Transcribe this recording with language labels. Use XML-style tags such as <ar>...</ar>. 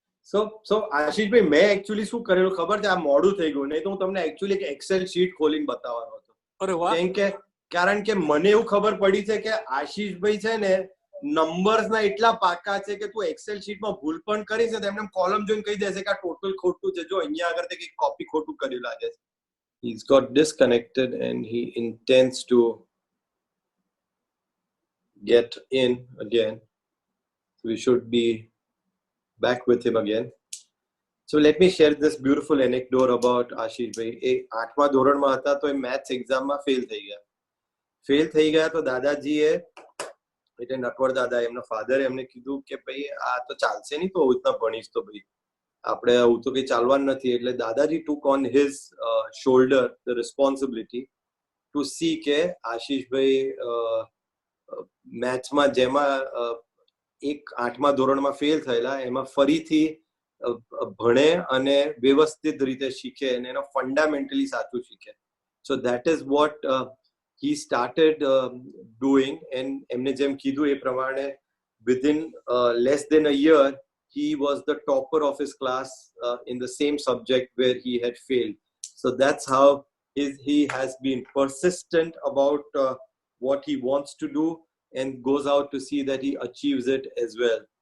<gu>સો આશીષભાઈ, મેં એકચ્યુઅલી શું કરેલું ખબર છે? આ મોડું થઈ ગયું, નહીં તો હું તમને એકચ્યુઅલી એક એક્સેલ શીટ ખોલીને બતાવવાનો હતો. અરે વાહ! કારણ કે મને એવું ખબર પડી છે કે આશીષભાઈ છે ને નંબર્સના એટલા પાકા છે કે તું એક્સેલ શીટમાં ભૂલ પણ કરીશ ને તો એમને કોલમ જોઈને કહી દેશે કે આ ટોટલ ખોટું છે. જો અહીંયા આગળ તે કંઈક કોપી ખોટું કર્યું લાગે છે.</gu> <en>He's got disconnected and he intends to get in again. So we should be back with him again. So let me share this beautiful anecdote about Ashish bhai.</en> <gu>એ 8મા ધોરણમાં હતા તો એ મેથ્સ એક્ઝામમાં ફેલ થઈ ગયા. તો દાદાજીએ, એટલે નટવર દાદા, એમના ફાધરે એમને કીધું કે ભાઈ આ તો ચાલશે નહીં, તો આવું રીતના ભણીશ તો ભાઈ આપણે આવું તો કંઈ ચાલવાનું નથી. એટલે દાદાજી</gu> <en>took on his shoulder the responsibility to see</en> <gu>કે આશીષભાઈ મેથ્સમાં જેમાં 8મા ધોરણમાં ફેલ થયેલા એમાં ફરીથી ભણે અને વ્યવસ્થિત રીતે શીખે અને એનો ફંડામેન્ટલી સાચું શીખે.</gu> <en>So that is what he started doing, and</en> <gu>એમને જેમ કીધું એ પ્રમાણે</gu> <en>within less than a year he was the topper of his class in the same subject where he had failed. So that's how he has been persistent about what he wants to do and goes out to see that he achieves it as well.</en>